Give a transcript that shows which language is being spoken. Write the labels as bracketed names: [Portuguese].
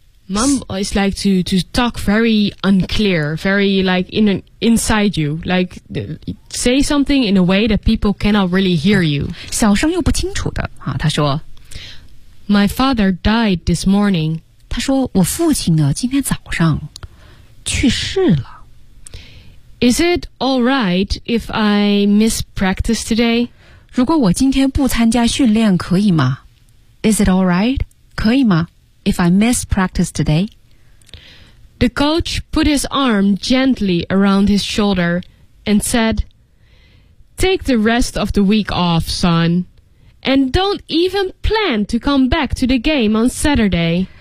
[English] Mom is like to talk very unclear, very like inside you, like say something in a way that people cannot really hear you. [Chinese] 小声又不清楚的啊，他说 [English] My father died this morning. [Chinese] 他说我父亲呢今天早上去世了。 [English] Is it all right if I miss practice today? [Chinese] 如果我今天不参加训练可以吗? [English] Is it all right? [Chinese] 可以吗? [English] If I miss practice today? The coach put his arm gently around his shoulder and said, Take the rest of the week off, son. And don't even plan to come back to the game on Saturday.